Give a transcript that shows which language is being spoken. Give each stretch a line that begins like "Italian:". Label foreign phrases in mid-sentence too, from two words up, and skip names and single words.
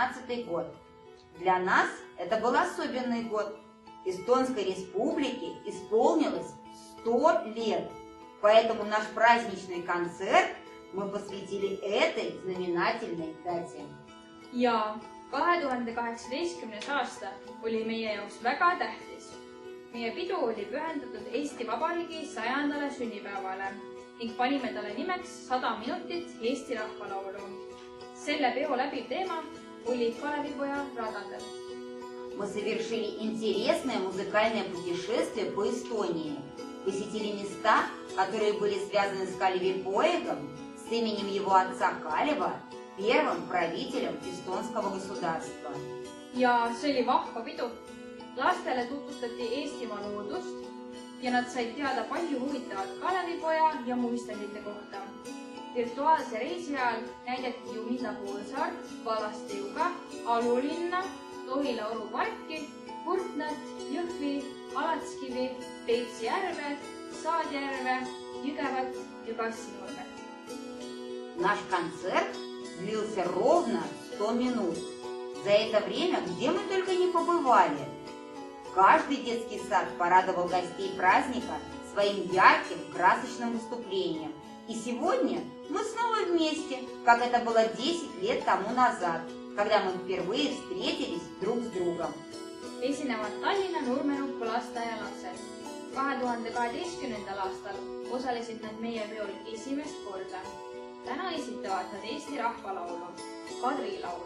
Russian: 1990 год. Для нас это был особенный год. Эстонской республике исполнилось 100 лет. Поэтому наш праздничный концерт мы посвятили этой знаменательной дате.
Estonian: ja 2018. aasta oli meie jaoks väga tähtis. Meie pidu oli pühendatud Eesti Vabariigi 100. sünnipäevale ning panime talle nimeks 100 minutit Eesti rahvalaulu. Selle peo läbiv teema oli Kalevipoja radadel.
Russian: Мы совершили интересное музыкальное путешествие по Эстонии. Посетили места, которые были связаны с Kalevipoegом, с именем его отца Kaleva, первым правителем эстонского государства.
Estonian: Ja see oli vahva pidu. Lastele tutvustati Eestimaa loodust ja nad said teada palju huvitavat Kalevipoja ja muistandite kohta. Virtuaalse reisi ajal näidati Juhina poolsaart, Valaste juga, Alulinna, Tohila oruparki, Kurtnat, Jõhvi, Alatskivi, Peipsi järve, Saadjärve, Jõgevat ja Kassinurmet.
Russian: Наш концерт длился ровно 100 минут. За это время где мы только не побывали. Каждый детский сад порадовал гостей праздника своим ярким, красочным выступлением. И сегодня мы снова вместе, как это было 10 лет тому назад, когда мы впервые встретились друг с другом.
Estonian: Esinevad Tallinna Nurmenukku lasteaia lapsed. 2012. aastal osalesid nad meie peol esimest korda. Täna esitavad nad Eesti rahvalaulu, Kadri laul.